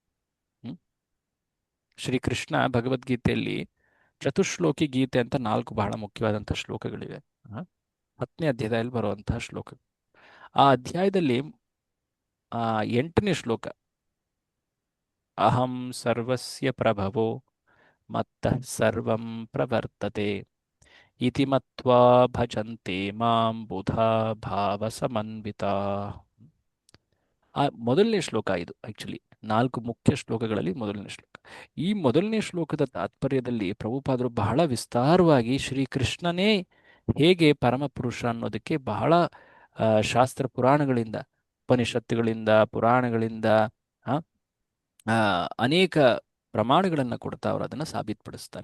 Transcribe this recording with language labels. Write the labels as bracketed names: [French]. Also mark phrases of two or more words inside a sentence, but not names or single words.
[Kannada] ಶ್ರೀಕೃಷ್ಣ ಭಗವದ್ಗೀತೆಯಲ್ಲಿ ಚತುಶ್ಲೋಕಿ ಗೀತೆ ಅಂತ 4 ಬಹಳ ಮುಖ್ಯವಾದಂತಹ ಶ್ಲೋಕಗಳಿವೆ. 10ನೇ ಅಧ್ಯಾಯದಲ್ಲಿ ಬರುವಂತಹ ಶ್ಲೋಕ. ಆ ಅಧ್ಯಾಯದಲ್ಲಿ 8ನೇ ಶ್ಲೋಕ, [Sanskrit] ಅಹಂ ಸರ್ವಸ್ಯ ಪ್ರಭವೋ ಮತ್ತಃ ಸರ್ವಂ ಪ್ರವರ್ತತೆ ಇತಿ ಮತ್ವಾ ಭಜಂತೆ ಮಾಂ ಬುಧಾ ಭಾವ ಸಮನ್ವಿತಾ. [Kannada] ಆ ಮೊದಲನೇ ಶ್ಲೋಕ ಇದು ಆಕ್ಚುಲಿ 4 ಮುಖ್ಯ ಶ್ಲೋಕಗಳಲ್ಲಿ ಮೊದಲನೇ ಶ್ಲೋಕ. ಈ ಮೊದಲನೇ ಶ್ಲೋಕದ ತಾತ್ಪರ್ಯದಲ್ಲಿ ಪ್ರಭುಪಾದರು ಬಹಳ ವಿಸ್ತಾರವಾಗಿ ಶ್ರೀಕೃಷ್ಣನೇ ಹೇಗೆ ಪರಮಪುರುಷ ಅನ್ನೋದಕ್ಕೆ ಬಹಳ ಶಾಸ್ತ್ರ ಪುರಾಣಗಳಿಂದ, ಉಪನಿಷತ್ತುಗಳಿಂದ, ಪುರಾಣಗಳಿಂದ ಆ, ಆ, ಅನೇಕ ಪ್ರಮಾಣಗಳನ್ನು ಕೊಡ್ತಾ ಅವರು ಅದನ್ನು ಸಾಬೀತುಪಡಿಸ್ತಾರೆ.